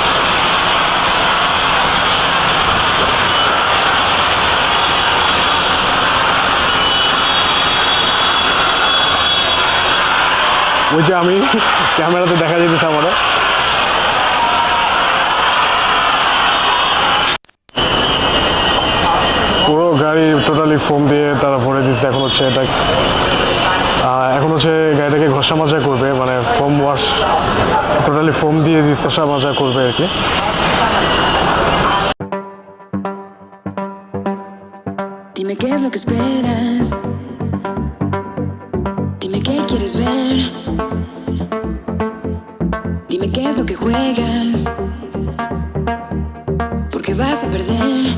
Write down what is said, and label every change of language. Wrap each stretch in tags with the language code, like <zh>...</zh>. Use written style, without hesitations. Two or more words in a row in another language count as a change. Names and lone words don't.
<bn>ওই যে আমি ক্যামেরাতে দেখা যেতেছে আমাদের পুরো গাড়ি টোটালি ফোম দিয়ে তারা ভরে দিচ্ছে। এখন হচ্ছে এটা গাড়িটাকে ঘষা মাজা করবে, মানে</bn> <en>foam wash totally</en> <bn>ফোম দিয়ে ঘষা মাজা করবে আর কি।</bn> <es>Dime qué es lo que esperas. Dime qué quieres ver. Dime qué es lo que juegas. Porque vas a perder.</es>